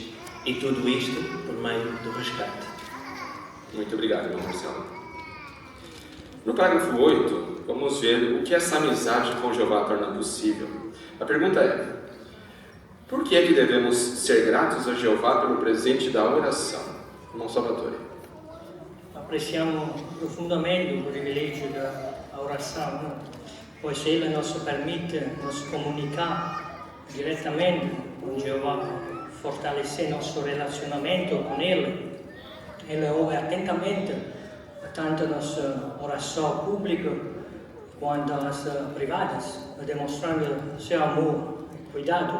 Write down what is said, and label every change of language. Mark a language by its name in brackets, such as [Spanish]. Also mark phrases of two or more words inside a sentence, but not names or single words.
[Portuguese] E tudo isto por meio do resgate. Muito obrigado, irmão Marcelo. No parágrafo 8, vamos ver o que essa amizade com Jeová torna possível. A pergunta é: por que é que devemos ser gratos a Jeová pelo presente da oração? Irmão Salvatore. [Italian] Apprezziamo profondamente il privilegio da orazione, [Portuguese] pois ele nos permite nos comunicar diretamente com Jeová, fortalecer nosso relacionamento com Ele. Ele ouve atentamente tanto nossa oração pública quanto as privadas, demonstrando seu amor e cuidado.